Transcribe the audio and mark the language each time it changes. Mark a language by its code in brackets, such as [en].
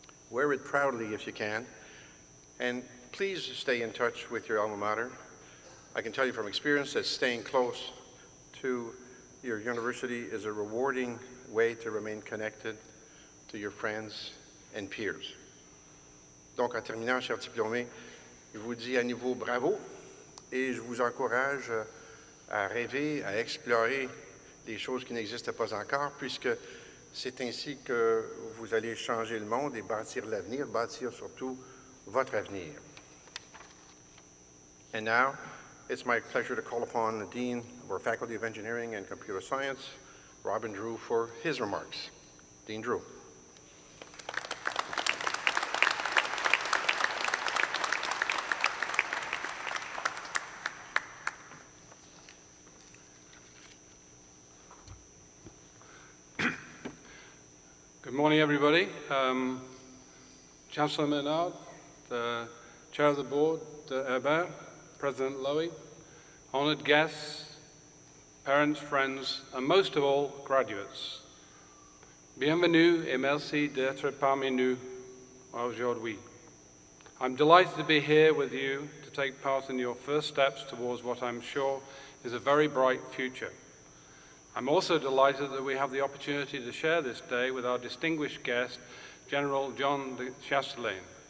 [en] Wear it proudly if you can, and please stay in touch with your alma mater. I can tell you from experience that staying close to your university is a rewarding way to remain connected to your friends and peers. [fr] Donc, en terminant, chers diplômés, je vous dis à nouveau bravo et je vous encourage à rêver, à explorer des choses qui n'existent pas encore, puisque c'est ainsi que vous allez changer le monde et bâtir l'avenir, bâtir surtout votre avenir. [en] And now, it's my pleasure to call upon the Dean of our Faculty of Engineering and Computer Science, Robin Drew, for his remarks. Dean Drew. Good morning, everybody. Chancellor Menard, the Chair of the Board, Herbert, President Lowy, honored guests, parents, friends, and most of all, graduates. [fr] Bienvenue et merci d'être parmi nous aujourd'hui. [en] I'm delighted to be here with you to take part in your first steps towards what I'm sure is a very bright future. I'm also delighted that we have the opportunity to share this day with our distinguished guest, General John de Chastelain.